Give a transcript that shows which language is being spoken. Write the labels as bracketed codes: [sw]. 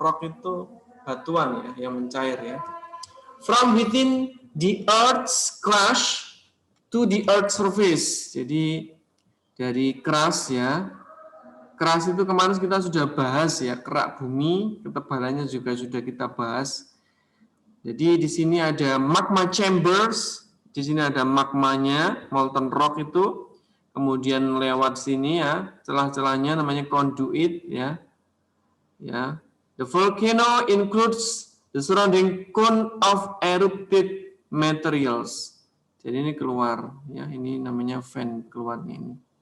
[id] Rock itu batuan ya, yang mencair ya. [en] From within the Earth's crust to the Earth's surface. [id] Jadi dari crust ya. Crust itu kemarin kita sudah bahas ya, kerak bumi, ketebalannya juga sudah kita bahas. Jadi di sini ada magma chambers, di sini ada magmanya, molten rock itu, kemudian lewat sini ya, celah-celahnya namanya conduit ya. [en] Ya, the volcano includes the surrounding cone of erupted materials. [id] Jadi ini keluar ya, ini namanya vent keluarnya ini.